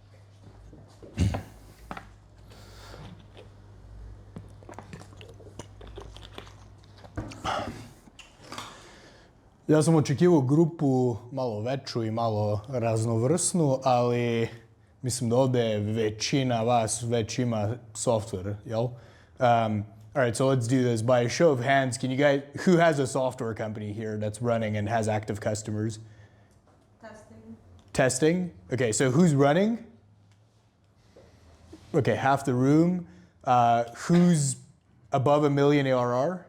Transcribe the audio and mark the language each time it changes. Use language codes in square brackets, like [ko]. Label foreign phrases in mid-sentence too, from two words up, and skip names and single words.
[bs] Ja sam očekivao grupu malo veću i malo raznovrsnu, ali mislim da ovdje većina vas već ima software, jel? [en] All right, so let's do this. By a show of hands, can you guys, who has a software company here that's running and has active customers? Testing. Testing? Okay, so who's running? Okay, half the room. Who's above $1 million ARR?